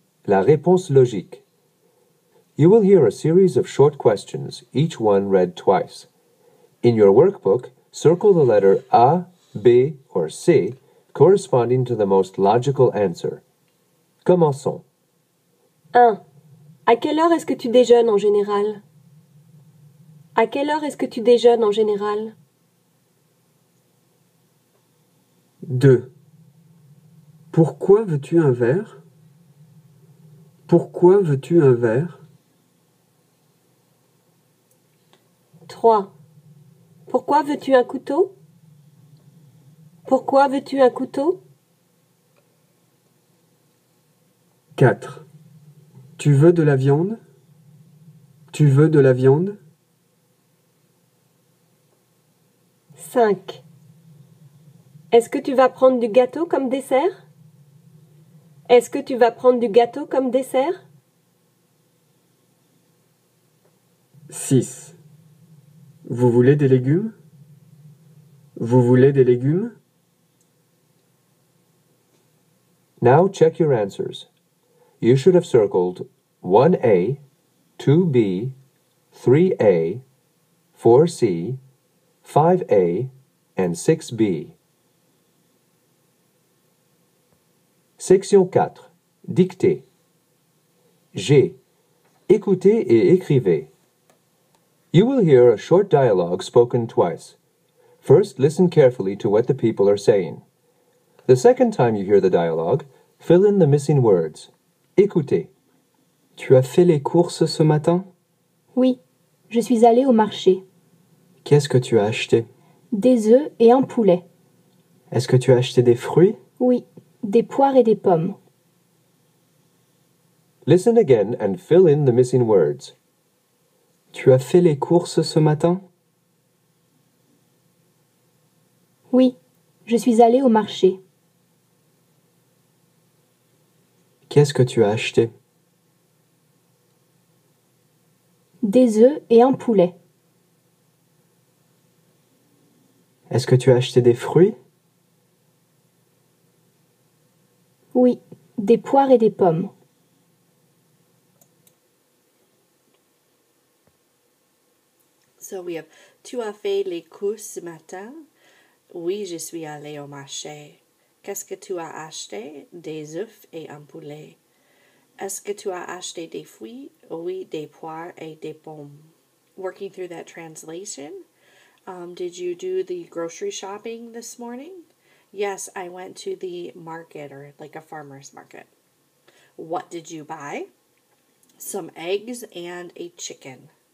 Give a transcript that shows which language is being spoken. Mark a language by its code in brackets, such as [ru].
[fr] La réponse logique. [en] You will hear a series of short questions, each one read twice. In your workbook, circle the letter A, B, or C corresponding to the most logical answer. [fr] Commençons. 1. À quelle heure est-ce que tu déjeunes en général? À quelle heure est-ce que tu déjeunes en général? 2. Pourquoi veux-tu un verre? Pourquoi veux-tu un verre? 3. Pourquoi veux-tu un couteau? Pourquoi veux-tu un couteau? 4. Tu veux de la viande? Tu veux de la viande? 5. Est-ce que tu vas prendre du gâteau comme dessert? Est-ce que tu vas prendre du gâteau comme dessert? 6. Vous voulez des légumes? Vous voulez des légumes? [en] Now check your answers. You should have circled 1A, 2B, 3A, 4C, 5A, and 6B. Section 4. Dictée. G. [fr] Écoutez et écrivez. [en] You will hear a short dialogue spoken twice. First, listen carefully to what the people are saying. The second time you hear the dialogue, fill in the missing words. [fr] Écoutez. Tu as fait les courses ce matin? Oui, je suis allée au marché. Qu'est-ce que tu as acheté? Des œufs et un poulet. Est-ce que tu as acheté des fruits? Oui, des poires et des pommes. [en] Listen again and fill in the missing words. [fr] Tu as fait les courses ce matin? Oui, je suis allée au marché. Qu'est-ce que tu as acheté? Des œufs et un poulet. Est-ce que tu as acheté des fruits? Oui, des poires et des pommes. [en] So we have [fr] tu as fait les courses ce matin? Oui, je suis allé au marché. Qu'est-ce que tu as acheté? Des œufs et un poulet. Est-ce que tu as acheté des fruits? Oui, des poires et des pommes. [en] Working through that translation. Did you do the grocery shopping this morning? Yes, I went to the market, or like a farmer's market. What did you buy? Some eggs and a chicken.